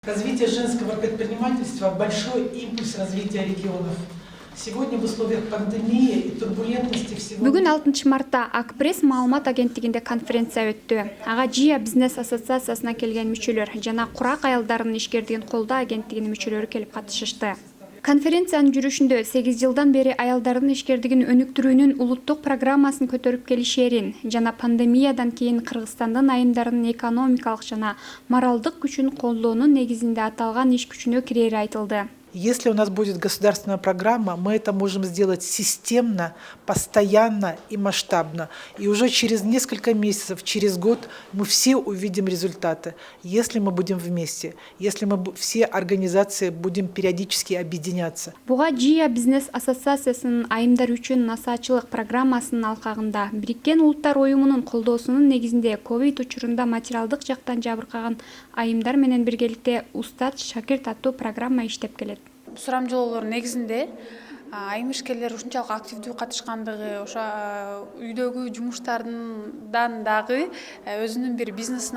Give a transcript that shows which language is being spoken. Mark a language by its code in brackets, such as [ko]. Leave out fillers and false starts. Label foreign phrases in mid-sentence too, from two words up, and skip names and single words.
[ru] Развитие женского предпринимательства – большой импульс развития регионов. Сегодня в условиях пандемии и турбулентности всего... [ky] Бүгін 6 мартта Акпресс маалымат агенттигинде конференция өттү. Ага Жия бизнес ассоциациясына келген мүчөлөр жана курак аялдардын ишкердигин колдоо агенттигинин мүчөлөрү келип катышышты. Конференциянын жүрүшүндө 8 жылдан бери аялдардын ишкердигин өнүктүрүүнүн улуттук программасын көтөрүп келишерин жана пандемиядан кийин Кыргызстандын айымдарынын экономикалык жана моралдык күчүн колдоонун негизинде аталган иш күчүнө кирери айтылды. [ru] Если у нас будет государственная программа, мы это можем сделать системно, постоянно и масштабно. И уже через несколько месяцев, через год мы все увидим результаты, если мы будем вместе, если мы все организации будем периодически объединяться. [ky] Буга Жия бизнес ассоциациясынын айымдар үчүн насаачылык программасынын алкагында Бириккен Улуттар Уюмунун колдоосунун негизинде ковид учурунда материалдык жактан жабыркаган айымдар менен биргеликте Устат шакирт аттуу программа иштеп келет. Сурамжылоолор негизинде айым ишкерлер ушунчалык активдүү катышкандыгы, ошо үйдөгү жумуштардан дагы өзүнүн бир бизнесин